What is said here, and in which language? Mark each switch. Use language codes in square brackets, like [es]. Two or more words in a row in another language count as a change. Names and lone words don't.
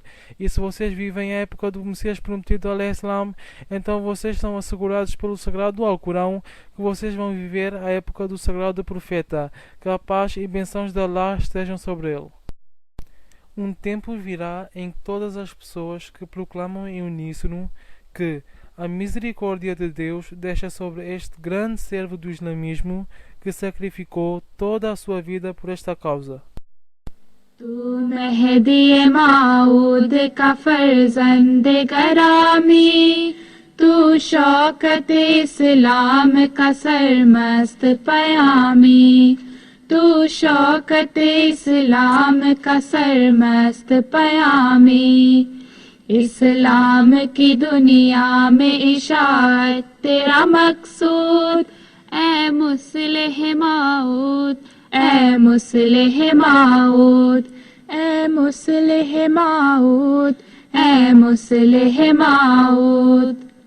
[pt] E se vocês vivem a época do Messias prometido [ar] عليه السلام, [pt] então vocês estão assegurados pelo sagrado Alcorão que vocês vão viver a época do sagrado profeta, que a paz e bênçãos de Allah estejam sobre ele. Um tempo virá em que todas as pessoas que proclamam em uníssono que a misericórdia de Deus desça sobre este grande servo do islamismo que sacrificou toda a sua vida por esta causa. [ur] تو مہدی موعود کا فرزند گرامی، تو شوکت اسلام کا سرمست پیامی، تو شوکت اسلام کا سرمست پیامی, اسلام کی دنیا میں اشاعت تیرا مقصود، اے مصلح موعود، اے مصلح موعود، اے مصلح موعود، اے مصلح موعود.